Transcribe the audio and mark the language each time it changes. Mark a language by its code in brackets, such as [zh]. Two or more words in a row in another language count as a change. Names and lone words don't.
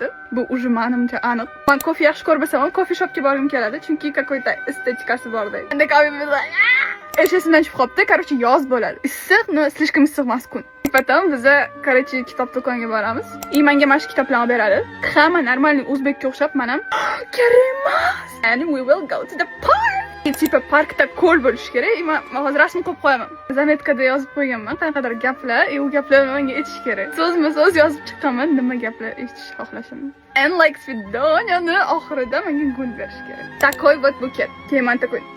[uz] Bu уже menimcha aniq. Men kofe yaxshi ko'rmasam ham kofe shopga borgim keladi, chunki [ru] какой-то эстетикasi [uz] borda. Endi Eshesimdan chiqib qopti. Короче, yoz bo'ladi. Issiq, no, слишком issiq emas kun. Потом biza, короче, kitob do'koniga boramiz. Menga mana shu kitoblarni beradi. Hamma normalniy o'zbekka o'xshab, men ham kerak emas. [en] And we will go to the park. [uz] Tipa parkda ko'l bo'lishi kerak. Men hozir rasm qo'yib qo'yaman. Zametkada yozib qo'yganman. Qanaqadir gaplar, u gaplarni menga aytish kerak. So'zma-so'z yozib chiqqanman, nima gaplar eshitish xohlashimni. [en] And like [uz] svidoniyani oxirida menga gul berish kerak. [ru] Такой вот букет. [uz] Keyin men takoy.